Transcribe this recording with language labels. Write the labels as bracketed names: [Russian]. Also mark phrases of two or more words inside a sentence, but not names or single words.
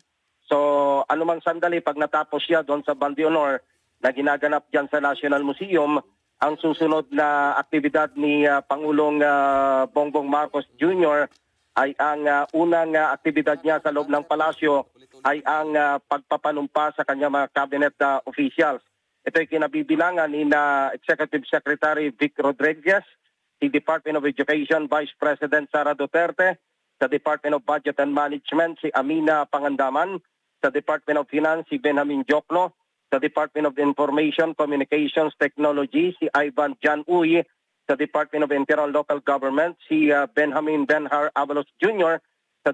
[Filipino] So anumang sandali pag natapos siya doon sa Bandi Honor na ginaganap dyan sa National Museum, ang susunod na aktibidad ni Pangulong Bongbong Marcos Jr. ay ang unang aktibidad niya sa loob ng palasyo ay ang pagpapanumpa sa kanyang mga [English] cabinet officials. [Filipino] Ito ay kinabibilangan ni Executive Secretary Vic Rodriguez, the Department of Education Vice President Sara Duterte, sa Department of Budget and Management si Amina Pangandaman, sa Department of Finance si Benjamin Jokno, sa Department of Information, Communications, Technology si Ivan Jan Uy, sa Department of Internal Local Government si Benjamin Benhar Avalos Jr., sa